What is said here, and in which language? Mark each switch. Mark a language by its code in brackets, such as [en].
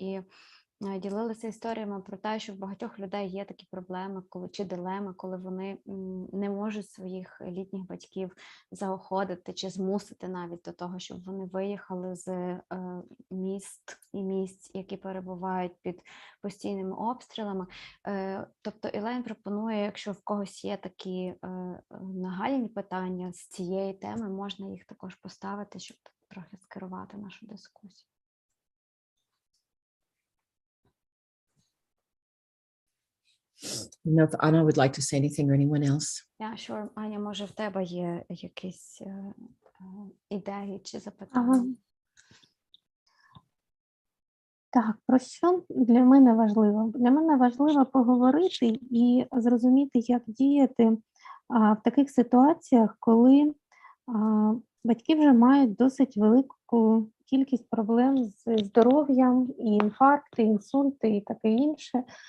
[uk] І ділилися історіями про те, що в багатьох людей є такі проблеми чи дилеми, коли вони не можуть своїх літніх батьків заохотити чи змусити навіть до того, щоб вони виїхали з міст і місць, які перебувають під постійними обстрілами. Тобто Ілейн пропонує, якщо в когось є такі нагальні питання з цієї теми, можна їх також поставити, щоб трохи скерувати нашу дискусію. [en] I don't know if Anna would like to say anything or anyone else. Yeah, sure. [uk] Аня, може в тебе є якісь ідеї чи запитання? Так, про що для мене важливо? Для мене важливо поговорити і зрозуміти, як діяти в таких ситуаціях, коли батьки вже мають досить велику кількість проблем з здоров'ям, і інфаркти, інсульти і таке інше.